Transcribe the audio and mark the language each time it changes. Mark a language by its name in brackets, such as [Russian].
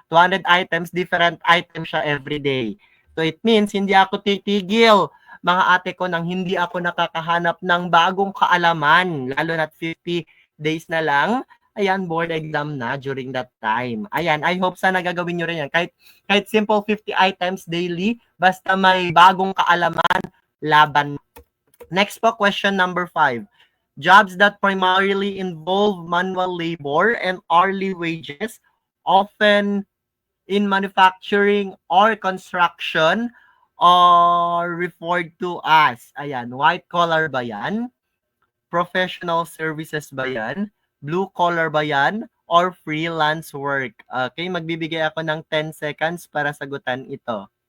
[English] 200 items, different items siya every day. [Filipino] So it means, hindi ako titigil, mga ate ko, nang hindi ako nakakahanap ng bagong kaalaman. Lalo na 50 days na lang. Ayan, board exam na during that time. Ayan, [English] I hope [Filipino] sana gagawin nyo rin yan. Kahit simple 50 items daily, basta may bagong kaalaman, laban. [English] Next po, question number 5. Jobs that primarily involve manual labor and hourly wages, often in manufacturing or construction, are referred to as, ayan, white collar ba yan? Professional services [Filipino] ba yan? [English] Blue collar [Filipino] ba yan? [English] Or freelance work? [Filipino] Okay, magbibigay ako ng 10 seconds para sagutan ito.